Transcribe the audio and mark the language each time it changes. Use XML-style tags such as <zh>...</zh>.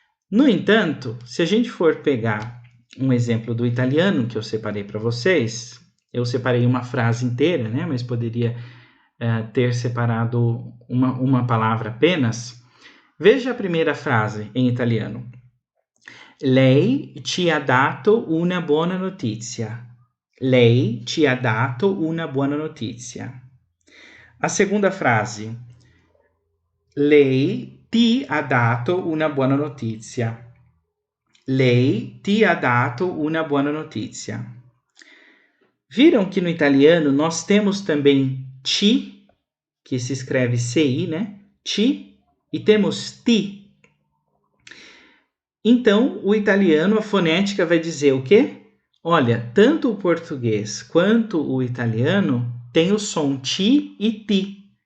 <pt>No entanto, se a gente for pegar um exemplo do italiano que eu separei para vocês, eu separei uma frase inteira, né? Mas poderia ter separado uma palavra apenas. Veja a primeira frase em italiano.</pt> <it>Lei ci ha dato una buona notizia. Lei ci ha dato una buona notizia.</it> <pt>A segunda frase.</pt> <it>Lei ti ha dato una buona notizia. Lei ti ha dato una buona notizia.</it> <pt>Viram que no italiano nós temos também ci, que se escreve CI, né? Ci, e temos ti. Então, o italiano, a fonética vai dizer o quê? Olha, tanto o português quanto o italiano tem o som ti e ti.</pt>